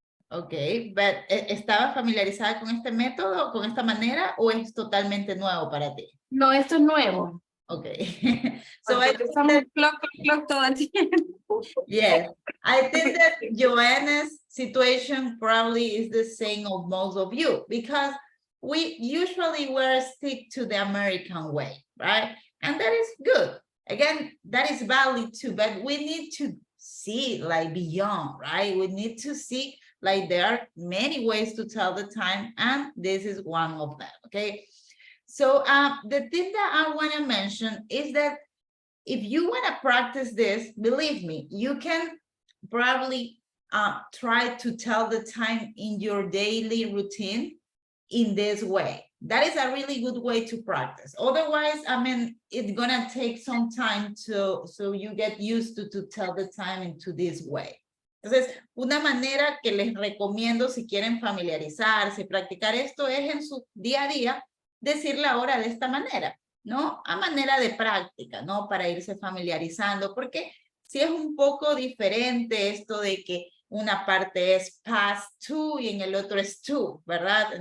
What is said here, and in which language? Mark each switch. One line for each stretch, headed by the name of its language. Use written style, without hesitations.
Spanish: Ok, but ¿estaba familiarizada con este método, con esta manera, o es totalmente nuevo para ti? No, esto es nuevo.
English: Okay. So I think that, clock todo el tiempo. Yes, I think that Joanna's situation probably is the same of most of you, because we usually stick to the American way, right? And that is good. Again, that is valid too, but we need to see like beyond, right? We need to see like there are many ways to tell the time, and this is one of them, okay? So the thing that I want to mention is that if you want to practice this, believe me, you can probably try to tell the time in your daily routine, in this way. That is a really good way to practice. Otherwise, I mean, it's gonna take some time so you get used to tell the time into this way.
Spanish: Entonces, una manera que les recomiendo si quieren familiarizarse, practicar esto es en su día a día, decir la hora de esta manera, ¿no? A manera de práctica, ¿no? Para irse familiarizando, porque si es un poco diferente esto de que una parte es past two y en el otro es to, ¿verdad?